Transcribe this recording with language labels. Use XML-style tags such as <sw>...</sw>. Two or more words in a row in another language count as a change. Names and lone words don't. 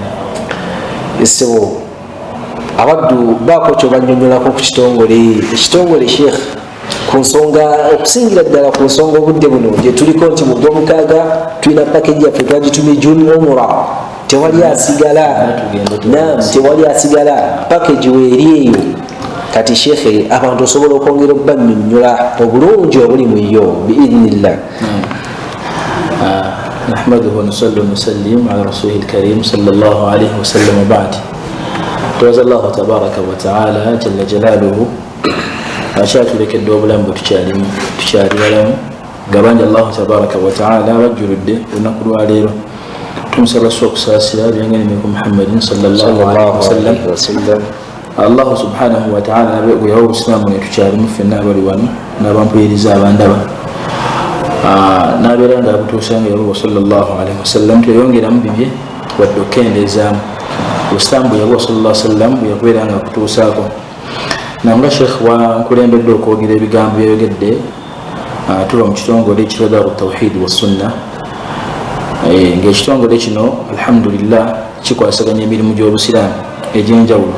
<lg>Sebo abaddu baako kyobanyonyolako ku ekitongole Sheikh ku nsonga okusingira ddala ku nsonga obudde buno gye tuliko nti mu Gwomukaaga tulina package yaffe twagitumye June Umrah, tewali asigala. Naam, tewali asigala, package weeri eyo. Kati Sheikh abantu osobola okwongera okubanyonnyola obulungi obuli mu yo biidhnillah.</lg> <ar>نحمده ونصلي ونسلم على رسوله الكريم صلى الله عليه وسلم وبعد.</ar> <lg>tuwaza Allah</lg> <ar>تبارك وتعالى جل جلاله</ar> <lg>akyatulekedde obulamu tukyali balamu nga bangi Allah</lg> <ar>تبارك وتعالى</ar> <lg>bajjuludde olunaku lwaleero. tumusaba okusaasira byenganime ku Muhammadin</lg> <ar>صلى الله عليه وسلم.</ar> <lg>Allah</lg> <ar>سبحانه وتعالى</ar> <lg>nabe yawo obusilamu netukyalimu ffenna abali wano n'abampuliriza abandaba n'abeera nga abutuusanga yabuwa</lg> <ar>صلى الله عليه وسلم</ar> <lg>teyongeramu bibye wadde okukendezaamu obusilamu bwe yabuwa</lg> <ar>صلى الله عليه وسلم</ar> <lg>bwe yakubeera nga akutuusaako. nanga Sheikh wankulembedde okwogera ebigambo byayogedde tuba mu kitongole ekitwa Daaru Tawhid wa Sunna, ng'ekitongole kino alhamdulillah kikwasaganya emirimu gy'obusiraamu egy'enjawulo.</lg>